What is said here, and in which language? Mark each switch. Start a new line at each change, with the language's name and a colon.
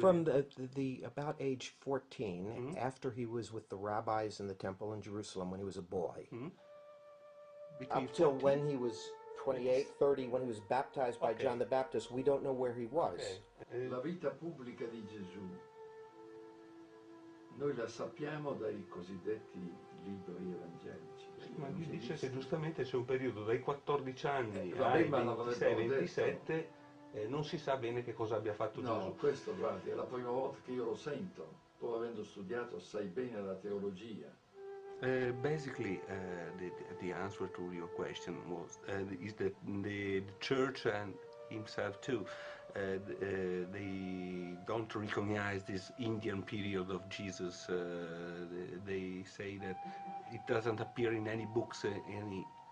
English: From the about age 14, after he was with the rabbis in the temple in Jerusalem when he was a boy, up till when he was 28, 30, when he was baptized by John the Baptist, we don't know where he was.
Italian: La vita pubblica di Gesù noi la sappiamo dai cosiddetti libri evangelici. Ma lui dice che giustamente c'è un periodo dai 14 anni ai ai 26-27 non si sa bene che cosa abbia fatto Gesù. No, questo guardi, è la prima volta che io lo sento, pur avendo studiato assai bene la teologia.
English: Basically, the answer to your question was is that the church and himself too, they don't recognize this Indian period of Jesus. They say that it doesn't appear in any books, any.